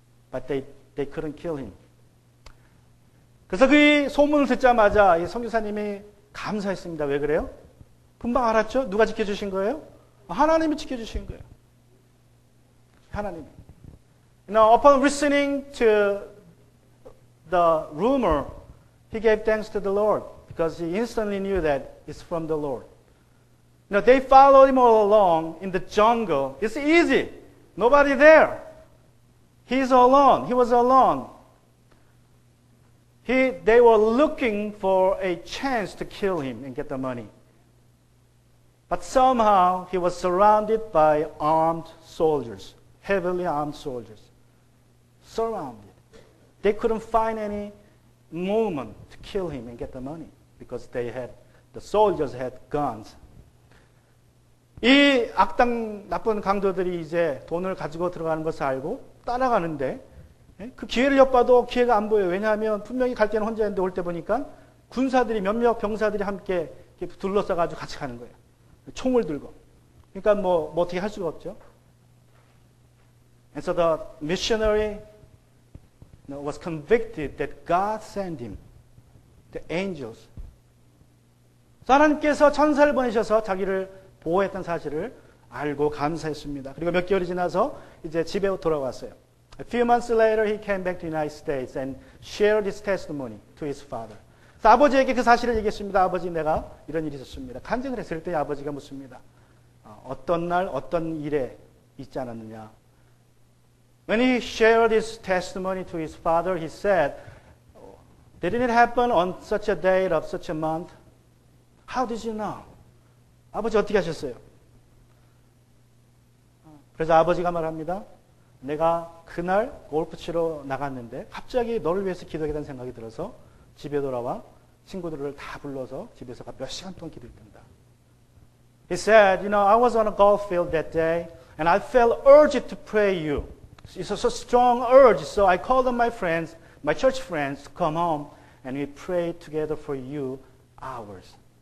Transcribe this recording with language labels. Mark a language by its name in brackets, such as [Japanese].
[English] But they couldn't kill him. [Korean] 그래서 그 소문을 듣자마자 이 선교사님이 감사했습니다. 왜 그래요? 금방 알았죠? 누가 지켜주신 거예요? 하나님이 지켜주신 거예요. 하나님. [English] Upon listening to the rumor, he gave thanks to the Lord because he instantly knew that it's from the Lord. They followed him all along in the jungle. It's easy. Nobody there. He's alone. He was alone. They were looking for a chance to kill him and get the money. But somehow he was surrounded by armed soldiers, heavily armed soldiers. Surrounded. They couldn't find any moment to kill him and get the money because the soldiers had guns. [Korean] 이 나쁜 강도들이 이제 돈을 가지고 들어가는 것을 알고 따라가는데 그 기회를 엿봐도 기회가 안 보여요. 왜냐하면 분명히 갈 때는 혼자였는데 올 때 보니까 군사들이 몇몇 병사들이 함께 둘러싸가지고 같이 가는 거예요. 총을 들고. 그러니까 뭐 어떻게 할 수가 없죠. [English] And so the missionary was convicted that God sent him, the angels. [Korean] 하나님께서 천사를 보내셔서 자기를 보호했던 사실을 알고 감사했습니다. 그리고 몇 개월이 지나서 이제 집에 돌아왔어요. [English] A few months later, he came back to the United States and shared his testimony to his father. [Korean] 그래서 아버지에게 그 사실을 얘기했습니다. 아버지, 내가 이런 일이 있었습니다. 간증을 했을 때 아버지가 묻습니다. 어떤 날, 어떤 일에 있지 않았느냐. [English] When he shared his testimony to his father, he said, didn't it happen on such a date of such a month? How did you know? [Korean] 아버지 어떻게 하셨어요? 그래서 아버지가 말합니다. 내가 그날 골프 치러 나갔는데 갑자기 너를 위해서 기도하겠다는 생각이 들어서 집에 돌아와 친구들을 다 불러서 집에서 몇 시간 동안 기도했답니다. [English] He said, I was on a golf field that day and I felt urged to pray you. It's a strong urge, so I called on my friends, my church friends, to come home and we prayed together for you hours.